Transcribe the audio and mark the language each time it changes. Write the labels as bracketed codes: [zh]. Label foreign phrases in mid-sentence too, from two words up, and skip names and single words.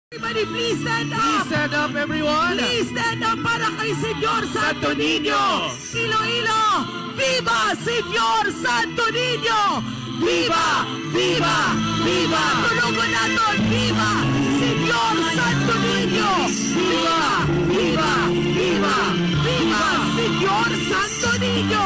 [en] Everybody, please stand Please up. stand up, everyone. Please stand up [tl] para kay [en] Senyor Santo Niño. [es] Iloilo, viva Senyor Santo Niño. Viva, viva, viva. [tl] Tulugan natin, [es] viva Senyor Santo Niño. Viva, viva, viva, viva Senyor Santo Niño.